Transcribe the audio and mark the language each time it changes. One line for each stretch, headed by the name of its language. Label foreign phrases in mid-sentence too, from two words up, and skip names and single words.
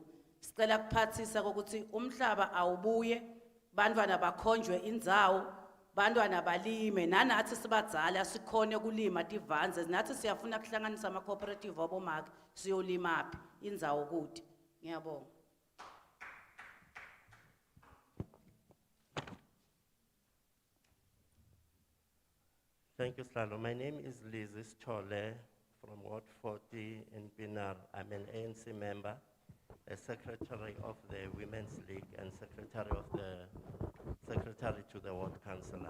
Swati: Sicela kuphathisa ukuthi umhlaba awubuye bantwana bakhonjwe indzawo bantwana balime nanathi sibadzala sikhone kulima tivanze nathi siyafuna kuhlanganisa ama cooperative abomake siyolima phi indzawo kude. Ngiyabonga.
English: Thank you, Slalo. My name is Lizis Chole from Ward 40 in Pinar. I'm an ANC member, a secretary of the Women's League and secretary to the Ward Councillor.